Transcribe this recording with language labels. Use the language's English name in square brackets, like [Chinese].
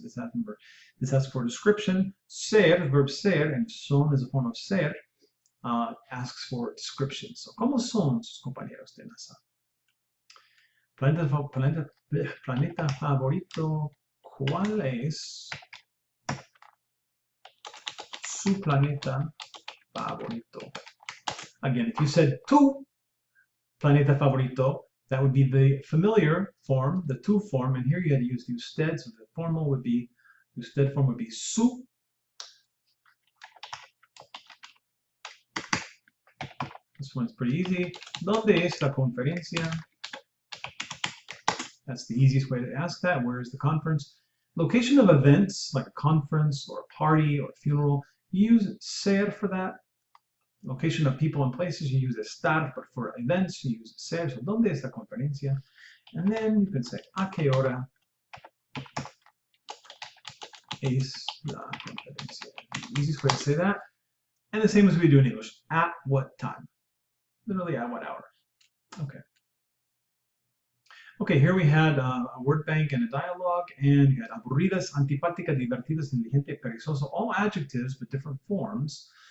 [English] This asks for description. Ser, verb ser, and son is a form of ser, asks for description. [Spanish] So, ¿cómo son sus compañeros de NASA? Planeta favorito, ¿cuál es su planeta favorito? [English] Again, if you said [Spanish] tu planeta favorito, [English] that would be the familiar form, the tu form, and here you had to use the usted, so the formal would be, usted form would be su. This one's pretty easy. [Spanish] ¿Dónde es la conferencia? [English] That's the easiest way to ask that. Where is the conference? Location of events, like a conference or a party or a funeral, you use ser for that. Location of people and places, you use estar, but for events, you use ser. [Spanish] So, ¿dónde es la conferencia? [English] And then you can say, [Spanish] ¿a qué hora es la conferencia? [English] The easiest way to say that. And the same as we do in English. At what time? Literally at what hour? Okay. Okay, here we had a word bank and a dialogue, and you had aburridas, antipática, divertidas, inteligente, perezoso, all adjectives but different forms.